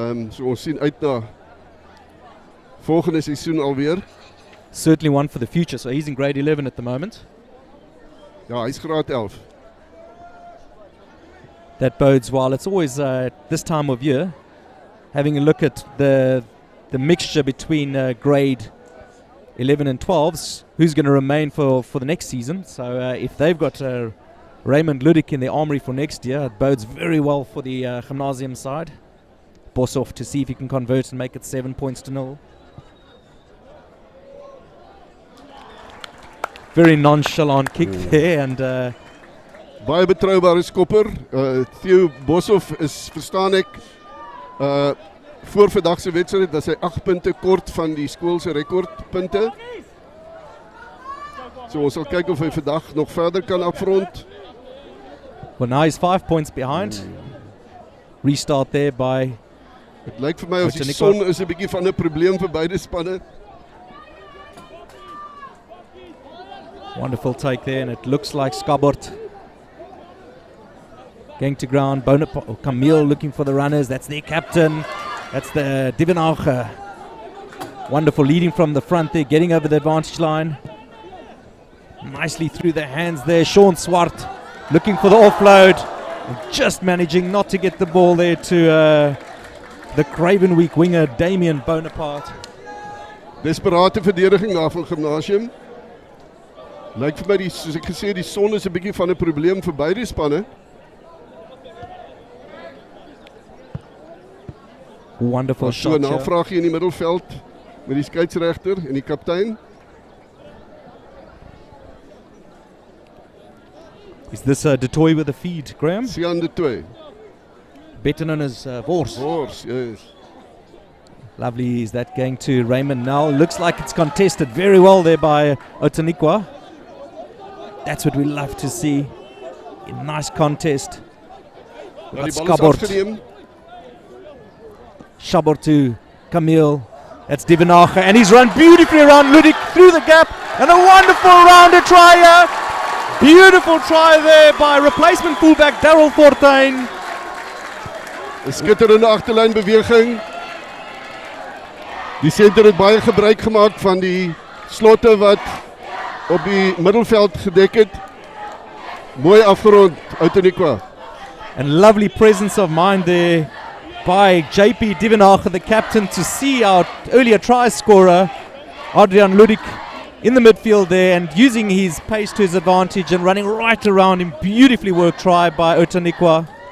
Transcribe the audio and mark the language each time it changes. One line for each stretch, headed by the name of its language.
Afrikaans: So ons sien uit na volgende seisoen alweer.
English: Certainly one for the future. So he's in grade 11 at the moment.
Afrikaans: Ja, hy's graad 11.
English: That bodes well. It's always this time of year, having a look at the mixture between grade 11 and 12s, who's going to remain for the next season. So if they've got Raymond Ludik in the armory for next year, it bodes very well for the gymnasium side. Boshoff to see if he can convert and make it 7 points to 0. Very nonchalant kick there, and
Afrikaans: baie betroubare skopper. Theo Boshoff is, verstaan ek, voor vandag se wedstryd dat hy 8 punte kort van die skool se rekordpunte. So ons sal kyk of hy vandag nog verder kan afrond.
English: Well, now he's 5 points behind. Restart there by.
Afrikaans: Dit lyk vir my of die son is 'n bietjie van 'n probleem vir beide spanne.
English: Wonderful take there, and it looks like Skabort going to ground. Camille looking for the runners. That's their captain. That's the Divenauge. Wonderful leading from the front there, getting over the advantage line. Nicely through the hands there. Sean Swart looking for the offload. And just managing not to get the ball there to the Cravenweek winger, Damien Bonaparte.
Afrikaans: Desperate verdediging daar van Gymnasium. Lyk vir my, soos ek gesê, die son is 'n bietjie van 'n probleem vir beide spanne.
English: Wonderful shot.
Afrikaans: So 'n navragie in die middelveld met die skeieregter en die kaptein.
English: Is this De Toy with a feed, Graham? Sian De Toy. Better known as Vors. Vors, yes. Lovely. Is that going to Raymond Nel? Looks like it's contested very well there by Outeniqua. That's what we love to see. A nice contest.
Afrikaans: Ja, die bal is Skabort. afgeneem.
English: Shabor to Camille. That's Divenacher, and he's run beautifully around Ludik through the gap, and a wonderful rounder try here. Beautiful try there by replacement fullback Darryl Fortuin.
Afrikaans: 'n skitterende agterlynbeweging. Die senter het baie gebruik gemaak van die slotte wat op die middelveld gedek het. Mooi afgerond, Outeniqua.
English: And lovely presence of mind there by JP Divenacher, the captain, to see our earlier try scorer, Adrian Ludik, in the midfield there and using his pace to his advantage and running right around him. Beautifully worked try by Outeniqua.